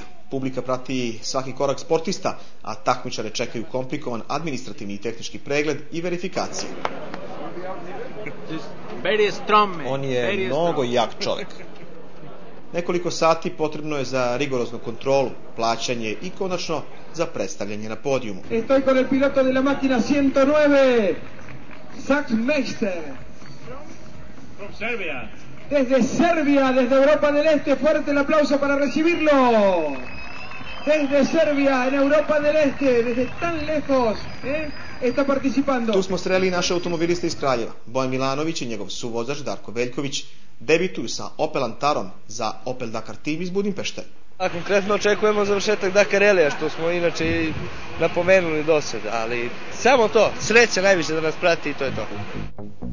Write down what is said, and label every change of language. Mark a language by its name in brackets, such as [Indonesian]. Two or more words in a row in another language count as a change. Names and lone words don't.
[Serbian] Publika prati svaki korak sportista, a takmičare čekaju komplikovan administrativni i tehnički pregled i verifikacije. On je mnogo jak čovek. Nekoliko sati potrebno je za rigoroznu kontrolu, plaćanje i konačno za predstavljanje na podijumu. [Spanish] Estoy con el piloto de la máquina 109, Sagmeister. [English] From Serbia. [Spanish] Desde Serbia, desde Europa del Este, fuerte el aplauso para recibirlo. Desde Serbia, en Europa del Este, desde tan lejos, está participando. [Serbian] Tu smo sreli naše automobiliste iz Kraljeva. Bojan Milanović i njegov suvozač Darko Veljković debituju sa Opel Antarom za Opel Dakar tim iz Budimpešte. A konkretno očekujemo završetak Dakar Rallija, što smo inače i napomenuli do sada, ali samo to, sreća najviše da nas prati i to je to.